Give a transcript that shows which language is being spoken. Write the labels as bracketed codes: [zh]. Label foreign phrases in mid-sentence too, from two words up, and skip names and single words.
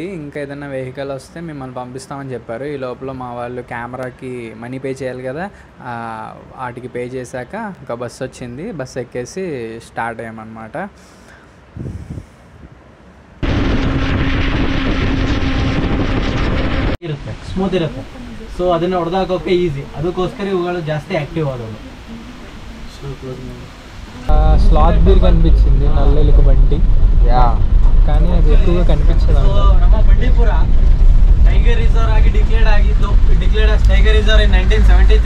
[te] ఇంకా ఏదైనా వెహికల్ వస్తే మిమ్మల్ని పంపిస్తామని చెప్పారు. ఈ లోపల మా వాళ్ళు కెమెరాకి [en] money pay [te] చేయాలి కదా, వాటికి పే చేశాక ఇంకా బస్సు వచ్చింది. బస్సు ఎక్కేసి స్టార్ట్ అయ్యామన్నమాట. [kn] ಇರುತ್ತೆ, ಸ್ಮೂತ್ ಇರುತ್ತೆ. ಸೊ ಅದನ್ನ ಹೊಡೆದಾಕೋಕೆ ಈಸಿ, ಅದಕ್ಕೋಸ್ಕರ ಇವುಗಳು ಜಾಸ್ತಿ ಆಕ್ಟಿವ್ ಆದವು. [en] sloth bear [te] కనిపించింది, నల్ల ఎలుక బండి. కానీ అది ఎక్కువగా కనిపించదు. [en] ನಮ್ಮ ಬಂಡೀಪುರ tiger reserve ಆಗಿ ಡಿಕ್ಲೇರ್ಡ್ ಆಗಿದ್ದು, declared as tiger reserve in 1973.